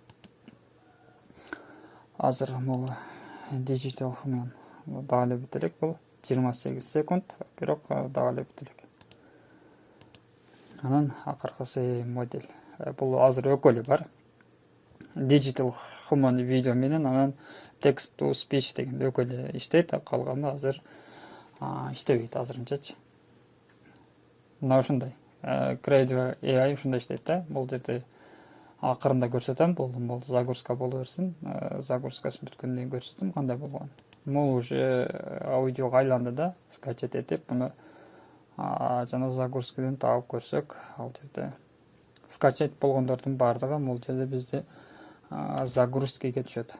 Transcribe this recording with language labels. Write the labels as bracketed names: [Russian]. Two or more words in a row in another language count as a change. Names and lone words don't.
[Kyrgyz] Азыр бул [English] digital human [Kyrgyz] дагы эле бүт элек, бул 28 секунд, бирок дагы эле бүт элек. Анан акыркысы модель. Бул азыр экөө эле бар. [English] Digital human [Kyrgyz] видео менен анан [English] text to speech [Kyrgyz] деген экөө эле иштейт, калганы азыр иштебейт азырынчачы. Мына ушундай. Create AI ушундай иштейт да. Бул жерде акырында көрсөтөм, бул загрузка боло берсин. Загрузкасы бүткөндөн кийин көрсөтөм кандай болгонун. Бул уже аудиого айланды да, скачать этип, буну жана загрузкадан таап көрсөк, ал жерде скачать болгондордун бардыгы бул жерде бизде загрузкаге түшөт.